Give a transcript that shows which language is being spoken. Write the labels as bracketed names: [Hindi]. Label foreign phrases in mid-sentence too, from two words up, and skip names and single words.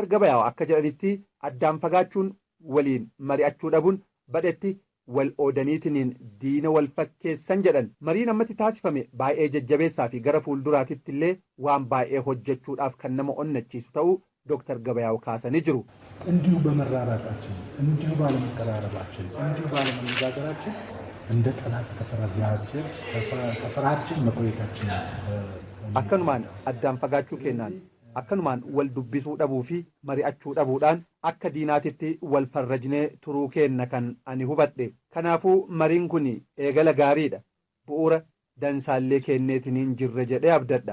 [Oromo] Gabayaaw akka jedhanitti addaan fagaachuun waliin mari'achuu dhabuun badhetti wal oodaniitiniin diina wal fakkeessan jedhan. Mariin ammatti taasifame baay'ee jajjabeessaa fi gara fuulduraatitti illee waan baay'ee hojjechuudhaaf kan nama onnachiisu ta'uu Dr. Gabayaaw kaasanii jiru. [Amharic] እንዲሁ በመራራቃችን እንዲሁ ባለመቀራረባችን እንዲሁ ባለመነጋገራችን እንደ ጠላት ተፈራችን መቆየታችን [Oromo] akkanumaan addaan fagaachuu kennaan akkanumaan wal dubbisuu dhabuu fi mari'achuu dhabuudhaan akka diinaatitti wal farrajnee turuu kenna kan ani hubadhe. Kanaafuu mariin kun eegala gaariidha. Bu'uura dansaallee kenneetiniin jirre jedhee abdadha.